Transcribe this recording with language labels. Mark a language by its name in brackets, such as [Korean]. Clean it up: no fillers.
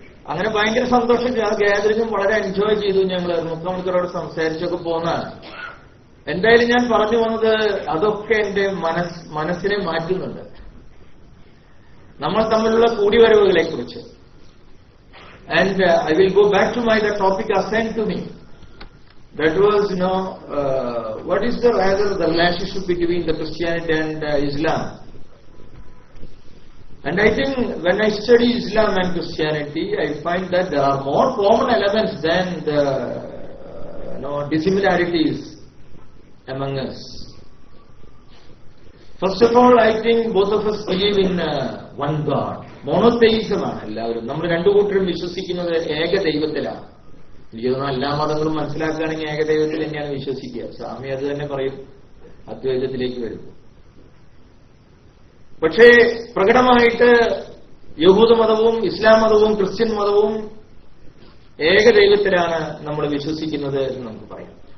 [Malayalam] അങ്ങനെ ഭയങ്കര സന്തോഷം. ആ ഗാദറിംഗും വളരെ എൻജോയ് ചെയ്തു. ഞങ്ങൾ 3 മണിക്കൂറോട് സംസാരിച്ചൊക്കെ പോകുന്നതാണ്. എന്തായാലും ഞാൻ പറഞ്ഞു വന്നത് അതൊക്കെ എന്റെ മനസ്സിനെ മാറ്റുന്നുണ്ട്. നമ്മൾ തമ്മിലുള്ള കൂടിവരവുകളെ കുറിച്ച്. [English] And I will go back to my the topic assigned to me. That was, what is the relationship between the Christianity and Islam? And I think when I study Islam and Christianity, I find that there are more common elements than the dissimilarities among us. First of all, I think both of us believe in one God. [Malayalam] Monotheism ആണ് എല്ലാവരും. നമ്മൾ രണ്ടു കൂട്ടരും വിശ്വസിക്കുന്നത് ഏക ദൈവത്തിലാണ്. എനിക്ക് തോന്നുന്നു എല്ലാ മതങ്ങളും മനസ്സിലാക്കുകയാണെങ്കിൽ ഏകദൈവത്തിൽ തന്നെയാണ് വിശ്വസിക്കുക. സ്വാമി അത് തന്നെ പറയും, അദ്വൈതത്തിലേക്ക് വരും. പക്ഷേ പ്രകടമായിട്ട് യഹൂദ മതവും ഇസ്ലാം മതവും ക്രിസ്ത്യൻ മതവും ഏകദൈവത്തിലാണ് നമ്മൾ വിശ്വസിക്കുന്നത് എന്ന് നമുക്ക് പറയാം.